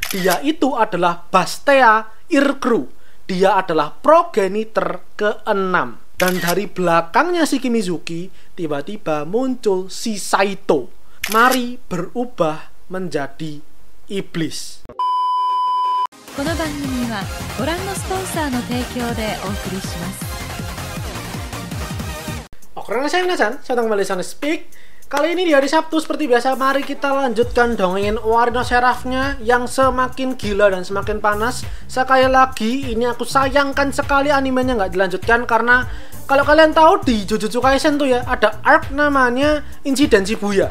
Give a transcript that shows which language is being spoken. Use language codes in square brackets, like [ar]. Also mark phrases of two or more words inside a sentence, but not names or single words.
[id] Dia itu adalah Bastea Irkru. Dia adalah progenitor ke-6. Dan dari belakangnya si Kimizuki, tiba-tiba muncul si Saito. Mari berubah menjadi iblis. [ja] この番組はご覧のスポンサーの提供でお送りします。 [id] Oke, saya datang kembali di Speak. Kali ini di hari Sabtu seperti biasa, mari kita lanjutkan dongengin Warrior Seraph-nya yang semakin gila dan semakin panas. Sekali lagi, ini aku sayangkan sekali animenya nggak dilanjutkan karena kalau kalian tahu di Jujutsu Kaisen tuh ya, ada arc namanya Insiden Shibuya.